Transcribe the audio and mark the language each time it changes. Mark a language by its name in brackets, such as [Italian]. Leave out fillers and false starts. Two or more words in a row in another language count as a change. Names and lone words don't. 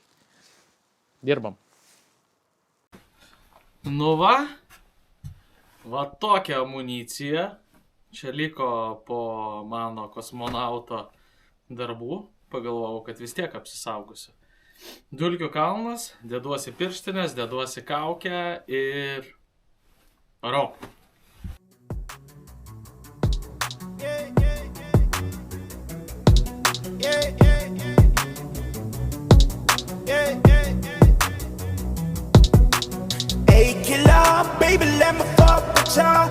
[Lithuanian] Dirbam. Va tokia amunicija. Čia liko po mano kosmonauto darbų. Pagalvojau, kad vis tiek apsisaugusiu. Dulkių kalnas, deduosi pirštinės, deduosi kaukę ir varau. [English] Hey killer, baby, let me fuck with ya.